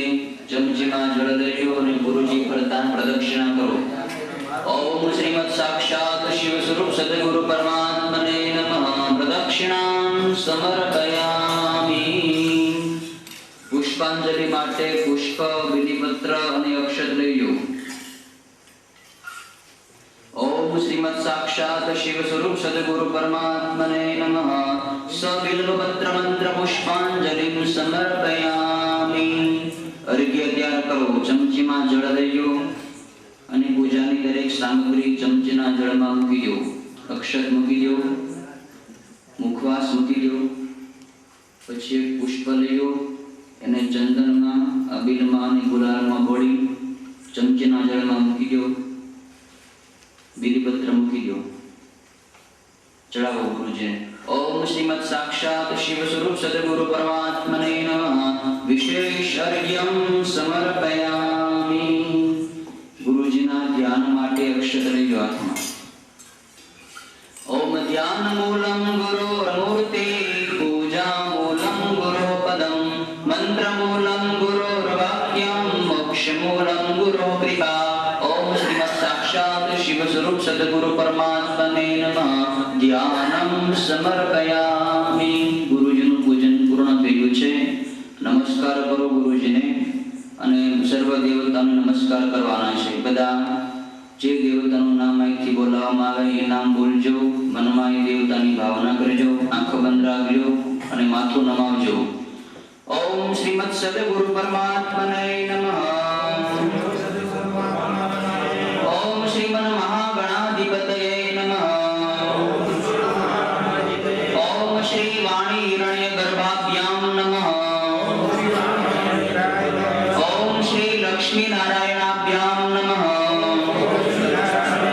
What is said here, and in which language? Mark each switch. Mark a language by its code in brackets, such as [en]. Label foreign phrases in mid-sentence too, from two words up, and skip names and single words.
[gu] ચમચીમાં જળ લેજો અને ગુરુજી ફરતા પ્રદક્ષિણા કરો. [sa] ઓમ શ્રીમદ સાક્ષાત શિવ સ્વરૂપ સદગુરુ પરમાત્મને નમઃ. પ્રદક્ષિણાં સમર્પયામિ. [gu] પુષ્પાંજલિ માટે પુષ્પ, બિલીપત્ર અને અક્ષત લેજો. [sa] ओम श्रीमद साक्षात शिव स्वरूप सद्गुरु परमात्मने नमः. सबिल्वपत्र मंत्र पुष्पांजलिं समर्पयामि. [gu] અર્ઘ્ય તૈયાર કરો. चमचीમાં જળ લેજો અને પૂજાની દરેક સામગ્રી ચમચીના જળમાં મૂકી દો. અક્ષત મૂકી દો, મુખવાસ મૂકી દો. પછી એક પુષ્પ લેજો, એને ચંદનમાં, અબીલમાં અને ગુલાલમાં બોળી ચમચીના જળમાં મૂકી દો. બિલીપત્ર મૂકી દો. ચઢાવો ગુરુજી. [sa] ओम श्रीमद साक्षात शिव स्वरूप सद्गुरु परमात्मने नमः. विशेष अर्घ्यं समर्पयामि. [gu] ગુરુજીના ધ્યાન માટે અક્ષત લેજો હાથમાં. [sa] ओम ध्यान मूलम गुरोर्मूर्ति पूजा मूलम गुरोपदम मंत्र मूलम गुरोर्वाक्यम मोक्ष मूलम गुरो कृपा. ओम श्रीमद साक्षात शिव स्वरूप सद्गुरु परमात्मने नमः. ध्यानम समर्पयामि. [gu] ગુરુજીનું પૂજન પૂર્ણ થયું છે. નમસ્કાર કરો ગુરુજીને અને સર્વ દેવતાને નમસ્કાર કરવાના છે. બધા જે દેવતાનું નામ અહીંથી બોલાવવામાં આવે એ નામ બોલજો. મનમાં એ દેવતાની ભાવના કરજો. આંખો બંધ રાખજો અને માથું નમાવજો. [sa] ઓમ શ્રીમદ સદ્ગુરુ પરમાત્મને નમઃ. ओम श्रीमन महागणाधिपतये नमः. ओम श्री वाणी हिरण्य गर्भाभ्यां नमः. ओम श्री लक्ष्मी नारायणाभ्यां नमः.